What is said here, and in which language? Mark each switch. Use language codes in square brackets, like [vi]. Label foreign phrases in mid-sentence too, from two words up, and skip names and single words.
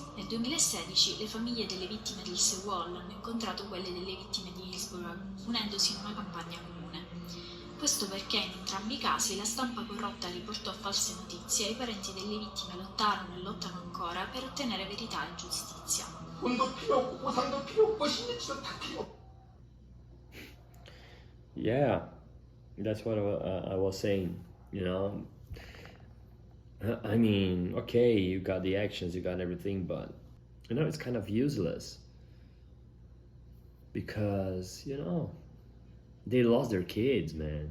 [it] Nel 2016 le famiglie delle vittime del Seawall hanno incontrato quelle delle vittime di Hillsborough, unendosi in una campagna comune. Questo perché in entrambi i casi la stampa corrotta riportò false notizie e i parenti delle vittime lottarono e lottano ancora per ottenere verità e giustizia. [ko] 돈도 필요 없고 보상도 필요 없고 신뢰치도 다 필요 없고. [en] Yeah, that's what I was saying, you know. I mean, okay, you got the actions, you got everything, but, you know, it's kind of useless. Because, you know, they lost their kids, man.